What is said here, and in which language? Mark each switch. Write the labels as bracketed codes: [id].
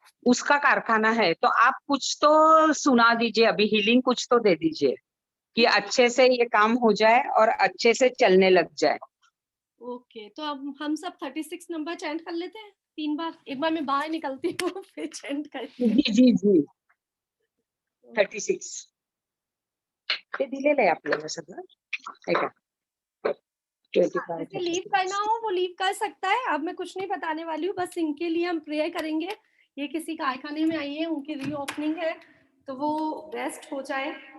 [hi] उसका कारखाना है, तो आप कुछ तो सुना दीजिए, अभी हीलिंग कुछ तो दे दीजिए कि अच्छे से ये काम हो जाए और अच्छे से चलने लग जाए। ओके, तो अब हम सब 36 नंबर चैंट कर लेते हैं 3 बार। एक बार मैं बाहर निकलती हूँ फिर चैंट करते हैं। [mr] जी जी जी 36 ते दिलेलं आहे आपल्याला सगळं, ऐका 25 [hi] जिसे लीव करना हो वो लीव कर सकता है। अब मैं कुछ नहीं बताने वाली हूँ, बस इनके लिए हम प्रेयर करेंगे। ये किसी कारखाने में आई है, उनकी रीओपनिंग है, तो वो बेस्ट हो जाए।